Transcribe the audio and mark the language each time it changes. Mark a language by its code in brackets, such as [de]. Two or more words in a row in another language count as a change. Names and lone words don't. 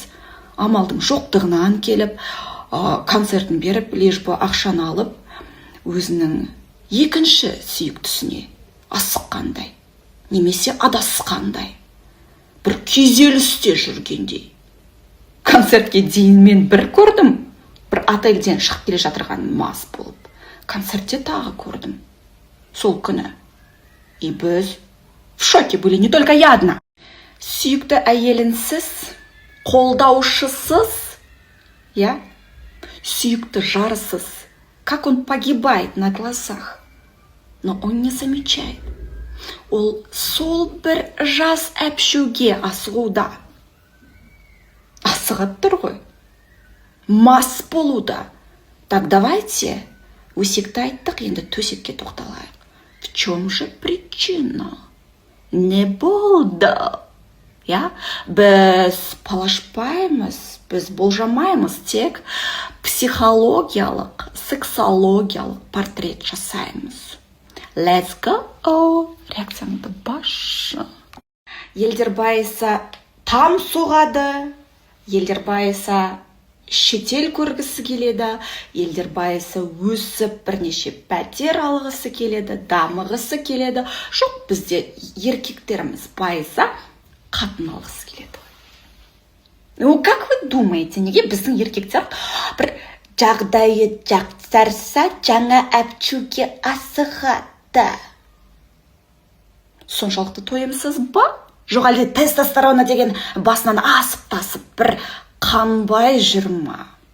[kk] Амалдың жоқтығынан келіп, концертін беріп, лежбі ақшаны алып, өзінің екінші сүйіктісіне асыққандай, немесе адасқандай, бір күйзелісте жүргендей. Концертке дейін мен бір көрдім, бір отельден шығып келе жатырған мас болып. Концертте тағы көрдім. Сол күні. [ru] И біз в шоке были, не только я одна. [kk] Сүйікті әйелінсіз, қолдаушысыз, я? Сүйікті жарысыз. [ru] Как он погибает на глазах. Но он не замечает. [kk] Ол сол бір жас әпшуге асығуда. Асығып тұр ғой. Мас болуда. [ru] Так давайте, [kk] өсекті айттық, енді төсекке тоқталайық. [ru] В чем же причина? [kk] Не болды. [ru] Я? [kk] Біз палашпаймыз, біз болжамаймыз, тек психологиялық, сексологиялық портрет жасаймыз. [en] Let's go! [kk] Реакцияңды башы. Елдер байыса там соғады, елдер байыса шетел көргісі келеді, елдер байыса өсіп бірнеше пәтер алғысы келеді, дамығысы келеді. Жоқ, бізде еркектеріміз байыса қатын алғысы келеді. [ru] Ну, как вы думаете, [kk] неге біздің еркектер бір жағдайы жақсарса жаңа әпчуге асығады? Соншалықты тойымсыз ба? Жоқ, әлде тестостерона деген басынан асып-тасып бір қанбай жүр ма?